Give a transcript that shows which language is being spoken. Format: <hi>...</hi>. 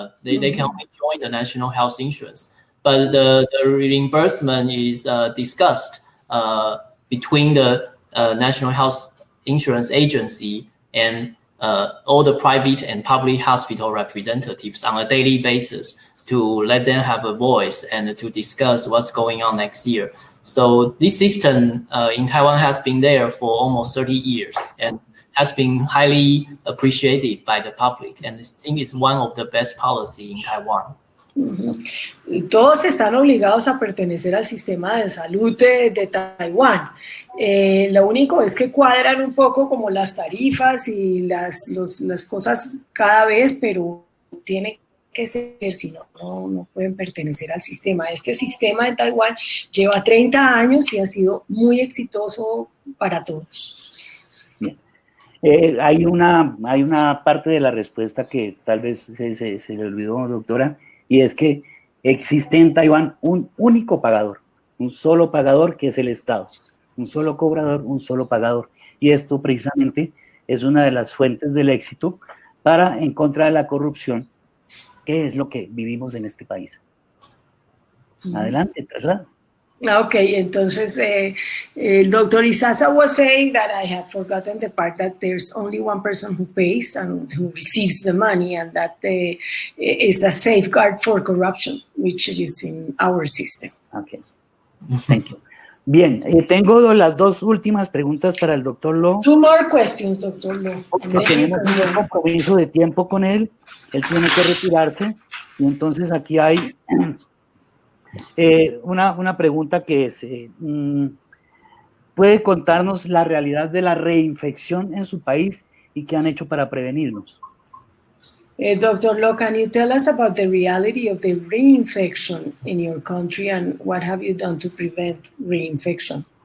<en>They can only join the national health insurance. But the reimbursement is discussed between the National Health Insurance Agency and all the private and public hospital representatives on a daily basis to let them have a voice and to discuss what's going on next year. So this system in Taiwan has been there for almost 30 years and has been highly appreciated by the public. And I think it's one of the best policy in Taiwan.</en> <es>Todos están obligados a pertenecer al sistema de salud de Taiwán. Lo único es que cuadran un poco como las tarifas y las cosas cada vez, pero tiene que ser, si no pueden pertenecer al sistema. Este sistema de Taiwán lleva 30 años y ha sido muy exitoso para todos. Bien. Hay una parte de la respuesta que tal vez se le olvidó, doctora, y es que existe en Taiwán un único pagador, un solo pagador que es el Estado, un solo cobrador, un solo pagador. Y esto precisamente es una de las fuentes del éxito para en contra de la corrupción, que es lo que vivimos en este país. Adelante, ¿verdad?</es> <en>Okay,</en> <es>entonces el doctor</es> <en>Isaza was saying that I had forgotten the part that there's only one person who pays and who receives the money, and that is a safeguard for corruption, which is in our system. Okay, thank you.</en> <es>Bien, tengo las dos últimas preguntas para el doctor Lo.</es> <en>2 more questions, doctor Lo.</en> <es>Porque tenemos un compromiso de tiempo con él tiene que retirarse, y entonces aquí hay una pregunta que es, ¿puede contarnos la realidad de la reinfección en su país y qué han hecho para prevenirnos?</es> <en>Dr. Lo, can you tell us about the reality of the reinfection in your country and what have you done to prevent reinfection?</en>